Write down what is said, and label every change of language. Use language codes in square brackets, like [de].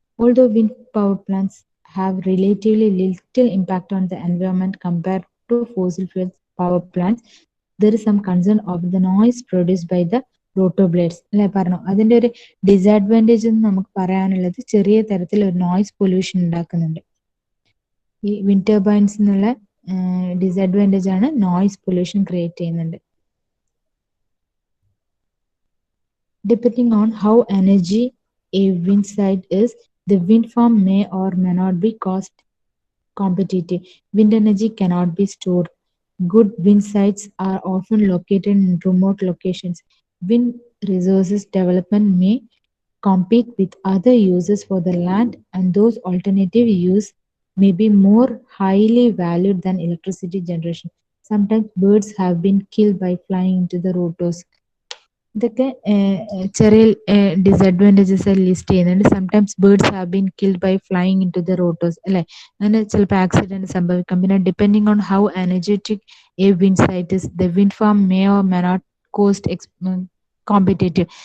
[en] Although wind power plants have relatively little impact on the environment compared to fossil fuel power plants, there is some concern of the noise produced by the rotor blades. [ml] അല്ലെ പറഞ്ഞു. അതിന്റെ ഒരു disadvantage എന്ന് നമുക്ക് പറയാനുള്ളത് ചെറിയ തരത്തിൽ ഒരു നോയിസ് പൊല്യൂഷൻ ഉണ്ടാക്കുന്നുണ്ട്. ഈ വിൻഡ് ടർബൈൻസ് എന്നുള്ള ഡിസഡ്വാൻറ്റേജ് ആണ് നോയിസ് പൊല്യൂഷൻ ക്രിയേറ്റ് ചെയ്യുന്നുണ്ട്. [en] Depending on how energy a wind side is, The wind farm may or may not be cost competitive. Wind energy cannot be stored. Good wind sites are often located in remote locations. Wind resources development may compete with other uses for the land, and those alternative use may be more highly valued than electricity generation. Sometimes birds have been killed by flying into the rotors. [ml] ഇതൊക്കെ ചെറിയ disadvantages list ചെയ്യുന്നുണ്ട്. [en] sometimes birds have been killed by flying into the rotors [ml] അല്ലെ, അങ്ങനെ ചിലപ്പോൾ accident സംഭവിക്കാം. പിന്നെ [en] Depending on how energetic a wind site is, the wind farm may or may not cost competitive.